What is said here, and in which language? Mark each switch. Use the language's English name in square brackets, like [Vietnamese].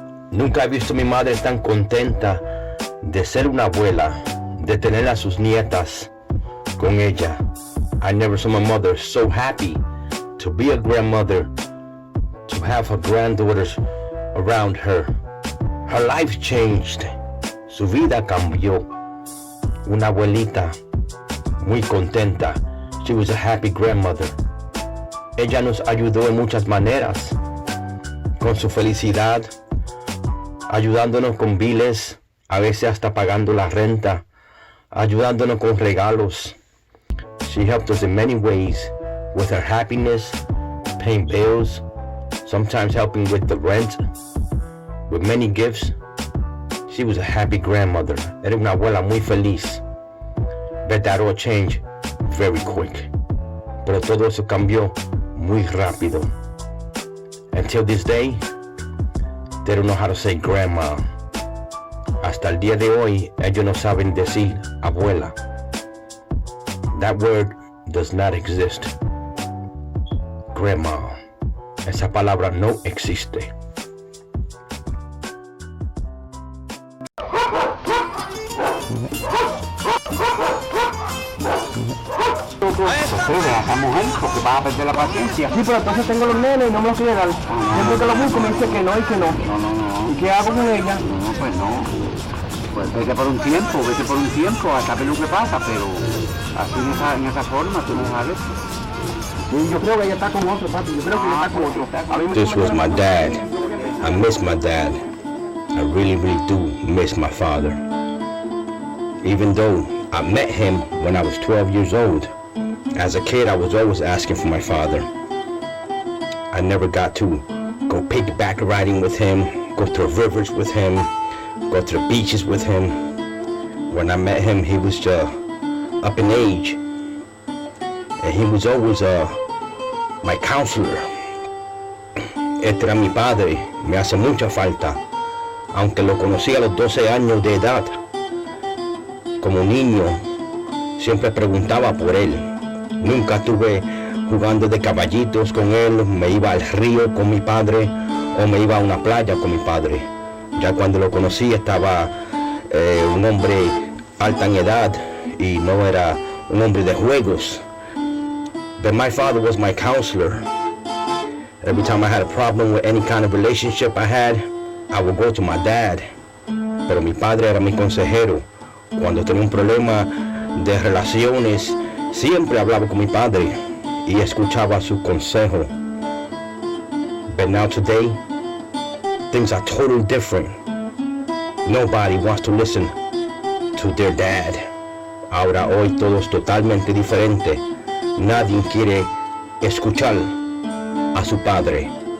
[Spanish] Nunca he visto a mi madre tan contenta de ser una abuela, de tener a sus nietas con ella. [English] I never saw my mother so happy to be a grandmother, to have her granddaughters around her. Her life changed. [Spanish] Su vida cambió. Una abuelita muy contenta. [English] She was a happy grandmother. [Spanish] Ella nos ayudó en muchas maneras, con su felicidad, ayudándonos con biles, a veces hasta pagando la renta, ayudándonos con regalos. [English] She helped us in many ways, with her happiness, paying bills, sometimes helping with the rent, with many gifts. She was a happy grandmother. [Spanish] Era una abuela muy feliz. [English] But that all changed very quick. [Spanish] Pero todo eso cambió muy rápido. [English] Until this day, they don't know how to say grandma. [Spanish] Hasta el día de hoy, ellos no saben decir abuela. [English] That word does not exist. [Spanish] Grandma. Esa palabra no existe. Sí, deja a esa mujer porque vas a perder la paciencia. Sí, pero entonces tengo los nenes y no me los quiere dar. Siempre que los busco me dice que no y que no. No. ¿Y qué hago con ella? No, pues no. Pues vete por un tiempo, hasta ver lo que pasa, pero así en esa forma tú no sabes. Sí, yo creo que ella está con otro, papi. Yo creo que ella está con otro. [English] This was my dad. I miss my dad. I really, really do miss my father. Even though I met him when I was 12 years old. As a kid, I was always asking for my father. I never got to go piggyback riding with him, go to rivers with him, go to the beaches with him. When I met him, he was up in age. And he was always my counselor. [Spanish] Este era mi padre, me hace mucha falta. Aunque lo conocí a los 12 años de edad, como niño, siempre preguntaba por él. Nunca estuve jugando de caballitos con él, me iba al río con mi padre o me iba a una playa con mi padre. Ya cuando lo conocí estaba un hombre alta en edad y no era un hombre de juegos. [English] But my father was my counselor. Every time I had a problem with any kind of relationship I had, I would go to my dad. [Spanish] Pero mi padre era mi consejero. Cuando tenía un problema de relaciones, siempre hablaba con mi padre y escuchaba su consejo. [English] But now today, things are totally different. Nobody wants to listen to their dad. [Spanish] Ahora hoy todo es totalmente diferente. Nadie quiere escuchar a su padre.